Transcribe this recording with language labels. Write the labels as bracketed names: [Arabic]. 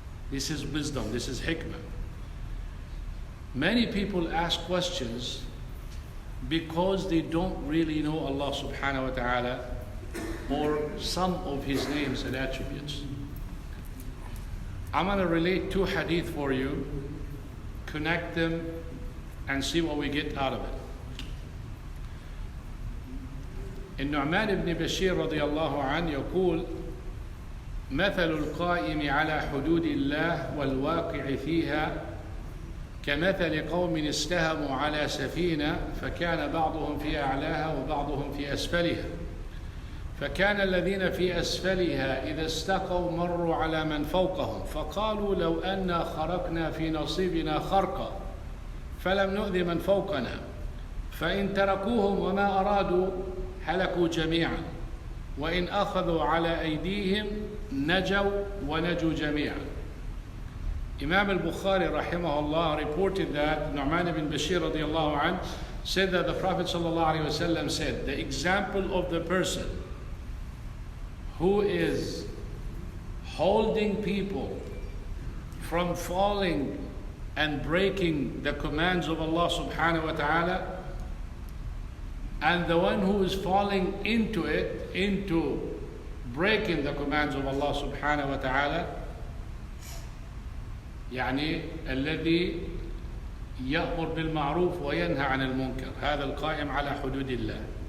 [English] This is wisdom, this is hikmah. Many people ask questions because they don't really know Allah subhanahu wa ta'ala or some of His names and attributes. I'm going to relate two hadith for you, connect them, and see what we get out of it. [Arabic] النعمان بن بشير رضي الله عنه يقول: مثل القائم على حدود الله والواقع فيها كمثل قوم استهموا على سفينة فكان بعضهم في أعلاها وبعضهم في أسفلها، فكان الذين في أسفلها إذا استقوا مروا على من فوقهم فقالوا لو أنا خرقنا في نصيبنا خرقا فلم نؤذ من فوقنا، فإن تركوهم وما أرادوا هلكوا جميعا، وإن أخذوا على أيديهم نجوا ونجوا جميعا. [English] Imam al-Bukhari rahimahullah reported that Nu'man ibn Bashir radiyallahu anh said that the Prophet sallallahu alaihi wasallam said, the example of the person who is holding people from falling and breaking the commands of Allah subhanahu wa ta'ala, and the one who is falling into breaking the commands of Allah subhanahu wa ta'ala, [Arabic] يعني الذي يأمر بالمعروف وينهى عن المنكر، هذا القائم على حدود الله.